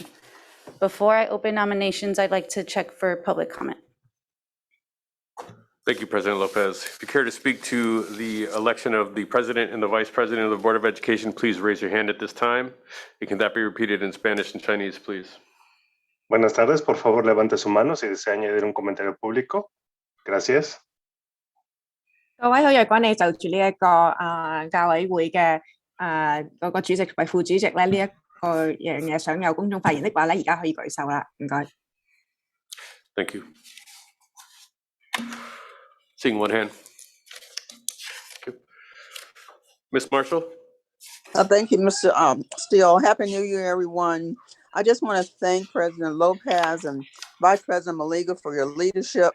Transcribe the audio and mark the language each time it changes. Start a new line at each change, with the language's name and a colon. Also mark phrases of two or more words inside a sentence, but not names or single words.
English: Before I open nominations, I'd like to check for public comment. Thank you, President Lopez. If you care to speak to the election of the president and the vice president of the Board of Education, please raise your hand at this time. And can that be repeated in Spanish and Chinese, please?
Spanish: Buenas tardes, por favor levante su mano si desea añadir un comentario público. Gracias.
Cantonese: 各位好，若果你就住呢一個教委會嘅嗰個主席同埋副主席咧呢一個樣嘢想有公眾發言的話咧，而家可以舉手啦，唔該。
English: Thank you. Seeing one hand. Ms. Marshall? Thank you, Mr. Steele. Happy New Year, everyone. I just want to thank President Lopez and Vice President Maliga for your leadership.